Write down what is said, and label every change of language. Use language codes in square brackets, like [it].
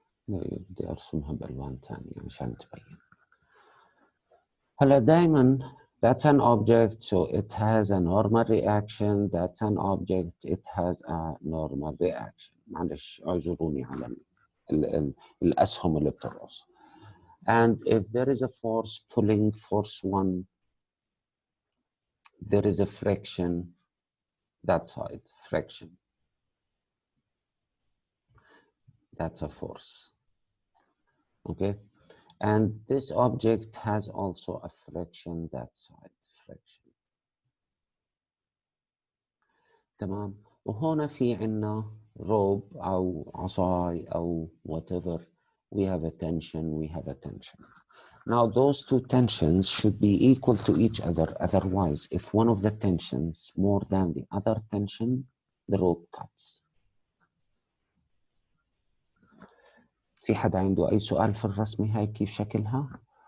[ar] بدي أرسمها بألوان تانية عشان تبين. هلا دايما [en] that's an object so it has a normal reaction. That's an object, it has a normal reaction. [ar] معلش اعذروني على الأسهم اللي بترقص. [en] And if there is a force pulling, force 1, there is a friction that side, friction. That's a force. Okay? And this object has also a friction that side, friction. [ar] تمام؟ وهنا في عنا rope أو عصاي أو whatever. [en] We have a tension, we have a tension. Now those two tensions should be equal to each other. Otherwise, if one of the tensions more than the other tension, the rope cuts. [ar] في حدا عنده أي سؤال في الرسمة هاي كيف شكلها؟